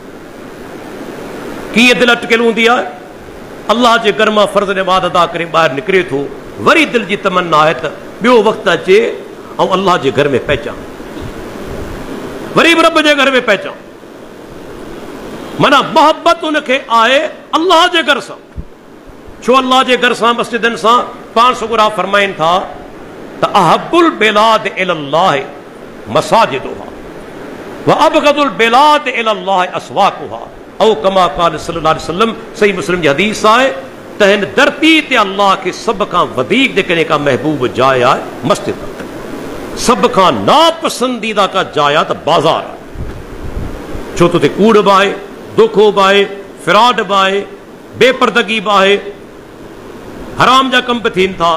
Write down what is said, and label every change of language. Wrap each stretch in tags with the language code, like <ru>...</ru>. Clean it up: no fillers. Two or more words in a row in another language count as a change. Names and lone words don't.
<sd>कीअं दिलि अटकियल हूंदी आहे? अल्लाह जे घर मां फ़र्ज़ नमाज़ अदा करे ॿाहिरि निकिरे थो, वरी दिलि जी तमन्ना आहे त ॿियो वक़्तु अचे ऐं अल्लाह जे घर में पहुचां, वरी बि रब जे घर में पहुचां। माना मोहबत उनखे आहे अल्लाह जे घर सां। छो अल्लाह जे घर सां, मस्जिदनि सां? पाण सुगरा फरमाइनि था त</sd> <ar>أحب البلاد إلى الله مساجدها وأبغض البلاد إلى الله أسواقها، أو كما قال صلى الله عليه وسلم.</ar> <sd>सही मुस्लिम जी हदीस आहे त हिन धरती ते अल्लाह खे सभ खां वधीक जेकॾहिं का महबूब जाइ आहे मस्जिद, सभ खां नापसंदीदा का जाइ आहे त बाज़ार आहे। छो त उते कूड़ बि आहे, धोखो बि आहे, फ्रॉड बि आहे, बेपर्दगी बि आहे, हराम जा कम बि थियनि था।</sd>